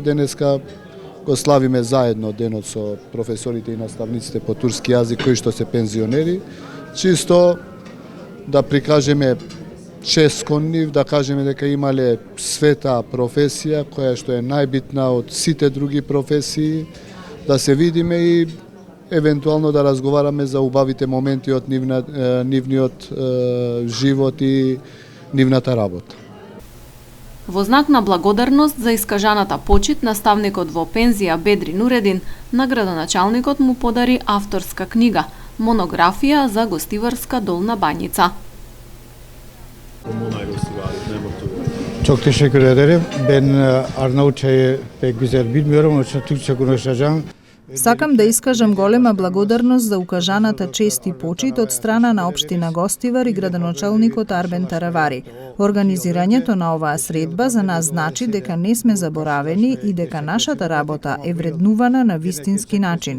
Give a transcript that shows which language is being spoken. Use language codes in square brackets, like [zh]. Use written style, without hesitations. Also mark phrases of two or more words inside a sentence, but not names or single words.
[mk] Денеска го славиме заедно денот со професорите и наставниците по турски јазик кои што се пензионери, чисто да прикажеме чест кон нив, да кажеме дека имале света професија која што е најбитна од сите други професии, да се видиме и евентуално да разговараме за убавите моменти од нивниот живот и нивната работа. Во знак на благодарност за искажаната почит, наставникот во пензија Бедри Нуредин на градоначалникот му подари авторска книга, монографија за Гостиварска Долна Банјица. [tr] Çok teşekkür ederim. Ben Arnavutça'yı pek güzel bilmiyorum. Onun için Türkçe konuşacağım. [mk] Сакам да искажам голема благодарност за укажаната чест и почит од страна на општина Гостивар и градоначалникот Арбен Таравари. Организирањето на оваа средба за нас значи дека не сме заборавени и дека нашата работа е вреднувана на вистински начин.